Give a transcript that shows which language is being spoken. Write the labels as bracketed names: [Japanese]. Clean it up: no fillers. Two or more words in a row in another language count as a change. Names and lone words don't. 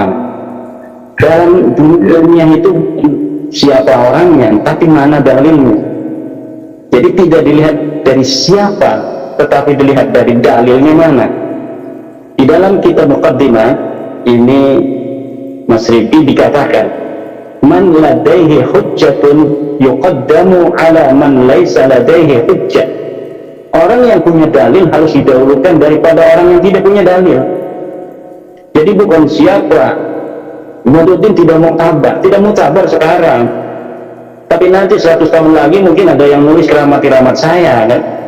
[Indonesian] Dalam dunia itu siapa orangnya, tapi mana dalilnya. Jadi tidak dilihat dari siapa, tetapi dilihat dari dalilnya mana. Di dalam kitab Muqaddimah ini Mas Rifki dikatakan, [Arabic] من لديه حجة يقدم على من ليس لديه حجة. [Indonesian] Orang yang punya dalil harus didahulukan daripada orang yang tidak punya dalil. Jadi bukan siapa Imaduddin tidak mutabar sekarang, tapi nanti 100 tahun lagi mungkin ada yang nulis keramat saya kan.